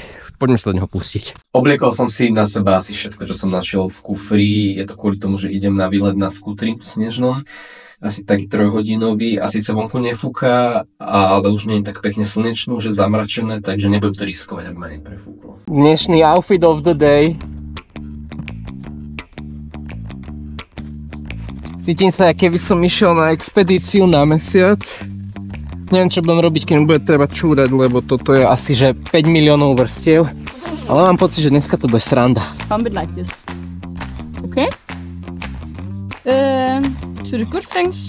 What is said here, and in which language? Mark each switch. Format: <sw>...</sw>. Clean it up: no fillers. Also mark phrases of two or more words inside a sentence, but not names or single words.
<sk>Poďme sa do neho pustiť. Obliekol som si na seba asi všetko, čo som našiel v kufri. Je to kvôli tomu, že idem na výlet na skútri snežnom. Asi taký 3-hodinový. A síce vonku nefúka, ale už nie je tak pekne slnečnú, že zamračené, takže nebudem to riskovať, ak ma neprefúklo.</sk> <en>Dnešný outfit of the day.</en> <sk>Cítim sa, aké by som išiel na expedíciu na mesiac. Neviem, čo budem robiť, keď mi bude treba čúrať, lebo toto je asi, že 5 miliónov vrstiev. Ale mám pocit, že dneska to bude sranda.</sk> <en>Pump it like this. Okay. To the good things.</en>